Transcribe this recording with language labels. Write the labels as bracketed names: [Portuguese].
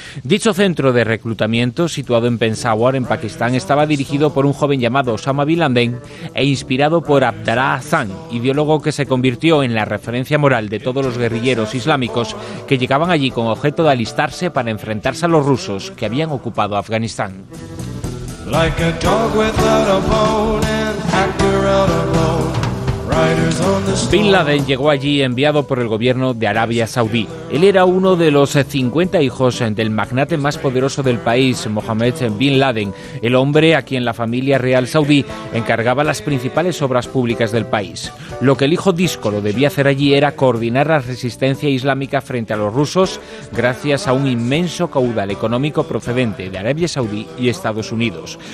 [Spanish] Dicho centro de reclutamiento, situado en Peshawar, en Pakistán, estaba dirigido por un joven llamado Osama Bin Laden e inspirado por Abdallah Azzam, ideólogo que se convirtió en la referencia moral de todos los guerrilleros islámicos que llegaban allí con objeto de alistarse para enfrentarse a los rusos que habían ocupado Afganistán. [English] Like a dog without a bone and actor out of love. [Spanish] Bin Laden llegó allí enviado por el gobierno de Arabia Saudí. Él era uno de los 50 hijos del magnate más poderoso del país, Mohammed Bin Laden, el hombre a quien la familia real saudí encargaba las principales obras públicas del país. Lo que el hijo díscolo debía hacer allí era coordinar la resistencia islámica frente a los rusos gracias a un inmenso caudal económico procedente de Arabia Saudí y Estados Unidos.